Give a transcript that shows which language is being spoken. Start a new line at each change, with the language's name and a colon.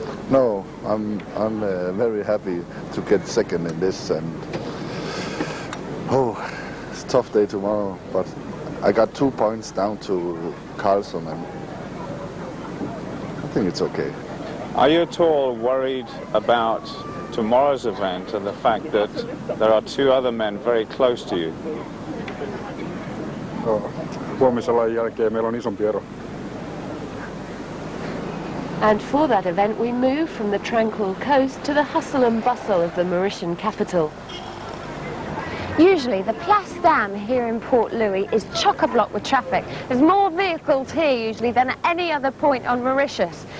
English: No, I'm very happy to get second in this, and it's a tough day tomorrow, but I got 2 points down to Karlsen, and I think it's okay. Are you at all worried about tomorrow's event and the fact that there are 2 other men very close to you?
Finnish: Huomisalan jälkeen meillä on isompi ero.
English: And for that event, we move from the tranquil coast to the hustle and bustle of the Mauritian capital. Usually, the Place Dam here in Port Louis is chock-a-block with traffic. There's more vehicles here usually than at any other point on Mauritius.